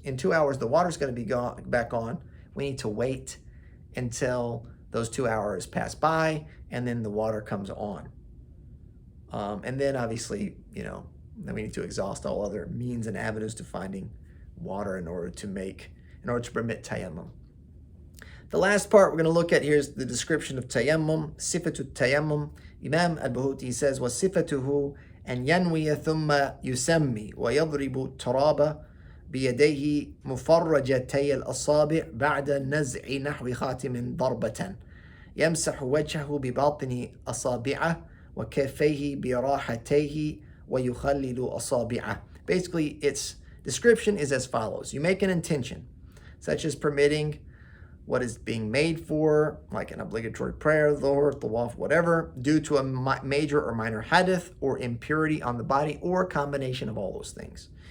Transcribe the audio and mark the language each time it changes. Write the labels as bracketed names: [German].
[English] In 2 hours, the water's going to be back on. We need to wait until those 2 hours pass by, and then the water comes on. And then obviously, then we need to exhaust all other means and avenues to finding water in order to permit tayammum. The last part we're going to look at here is the description of tayammum, sifatu tayammum. Imam al-Bahuti says, [Arabic] وَصِفَتُهُ أن ينوي ثم يسمي ويضرب التراب بيديه مفرجتي الأصابع بعد النزع نحو خاتم ضربة يمسح وجهه بباطن أصابعه وكفيه براحتيه ويخلل أصابعه. [English] Basically, its description is as follows. You make an intention, such as permitting what is being made for, like an obligatory prayer, dhuhr, tawaf, whatever, due to a major or minor hadith or impurity on the body, or a combination of all those things.